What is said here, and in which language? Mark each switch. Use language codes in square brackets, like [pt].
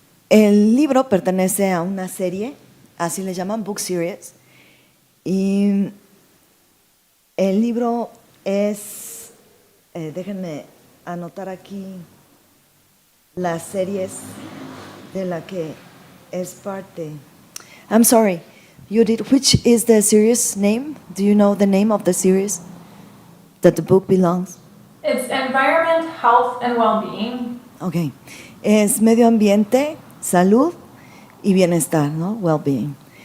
[es] El libro pertenece a una serie, así le llaman, [en] book series, [es] y el libro es, déjenme anotar aquí las series de la que es parte. [en] I'm sorry, Judith, which is the series name? Do you know the name of the series that the book belongs? It's environment, health, and well-being. [es] Okay, es medio ambiente, salud y bienestar, ¿no? [en] Well-being.